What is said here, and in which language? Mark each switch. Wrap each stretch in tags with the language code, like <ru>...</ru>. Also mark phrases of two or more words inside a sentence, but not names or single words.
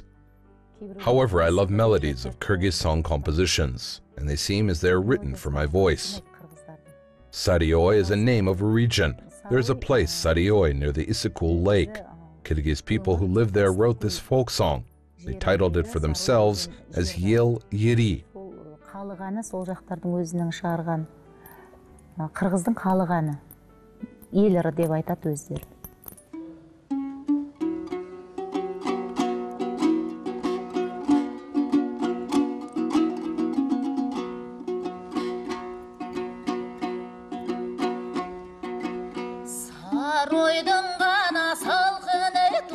<en>However, I love melodies of Kyrgyz song compositions, and they seem as they are written for my voice. Saryoy is a name of a region. There is a place, Saryoy, near the Issyk Lake. Kyrgyz people who live there wrote this folk song. They titled it for themselves as Yel Yeri.</en> <kk>Қырғыздың қалығаны, елірі деп айтады өздері. Саройдың ғана салқыны</kk>